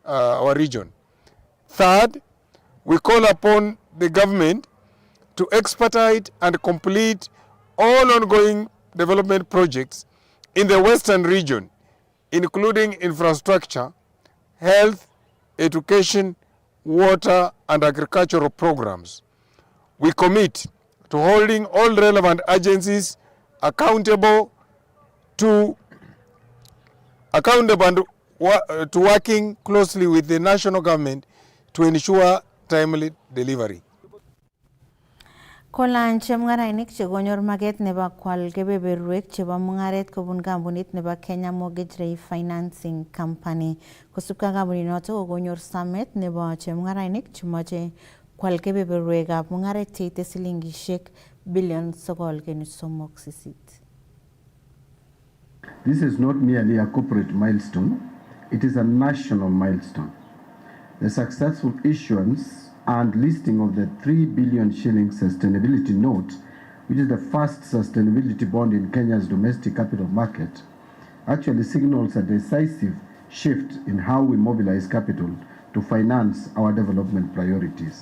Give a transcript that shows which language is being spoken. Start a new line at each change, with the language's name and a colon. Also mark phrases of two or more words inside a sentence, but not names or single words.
English: Third, we call upon the government to expedite and complete all ongoing development projects in the Western region, including infrastructure, health, education, water, and agricultural programs. We commit to holding all relevant agencies accountable to working closely with the national government to ensure timely delivery.
Kalenjin: Kolan chemung'arainik chekonyor maket nebo kwal kebeberwek chebo mung'aret kobun kampunit nebo Kenya Mortgage Refinancing Company. Kosubkei ak kampunit noto kokonyor samet nebo chemung'arainik chemoche kwal kebeberwekab mung'aret cheite silingishek bilion 9.38.
English: This is not merely a corporate milestone, it is a national milestone. The successful issuance and listing of the 3 billion shilling sustainability note, which is the first sustainability bond in Kenya's domestic capital market, actually signals a decisive shift in how we mobilize capital to finance our development priorities.